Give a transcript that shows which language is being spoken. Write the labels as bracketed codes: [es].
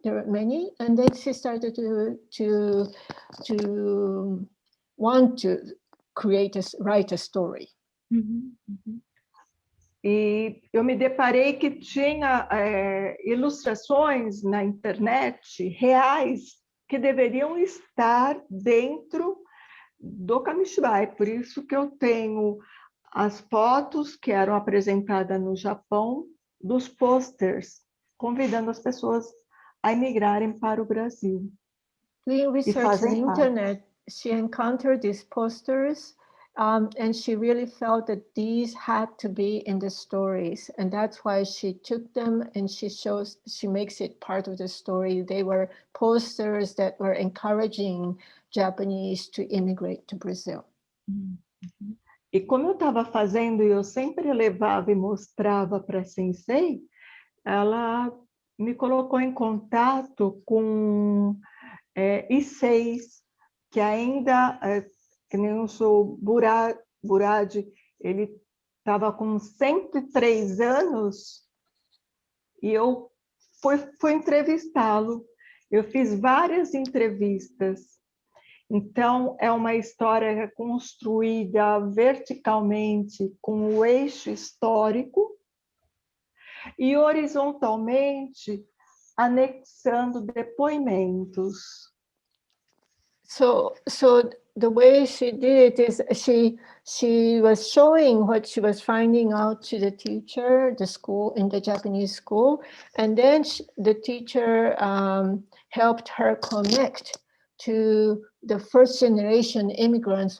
[en] There were many, and then she started to want to write a story. Mm-hmm. Mm-hmm. [pt] E eu me deparei que tinha ilustrações na internet reais que deveriam estar dentro do Kamishibai. Por isso que eu tenho as fotos que eram apresentadas no Japão, dos posters, convidando as pessoas a imigrarem para o Brasil. [en] Doing research on the internet, she encountered these posters and she really felt that these had to be in the stories, and that's why she took them and she makes it part of the story. They were posters that were encouraging Japanese to immigrate to Brazil. Mm-hmm. [pt] E como eu estava fazendo e eu sempre levava e mostrava para a sensei, ela me colocou em contato com I6, que ainda, que nem o seu Burad, ele estava com 103 anos e eu fui entrevistá-lo. Eu fiz várias entrevistas. Então, é uma história construída verticalmente com o eixo histórico e horizontalmente anexando depoimentos. [en] So the way she did it is she was showing what she was finding out to the teacher, the school, in the Japanese school, and then the teacher helped her connect to the first generation immigrants.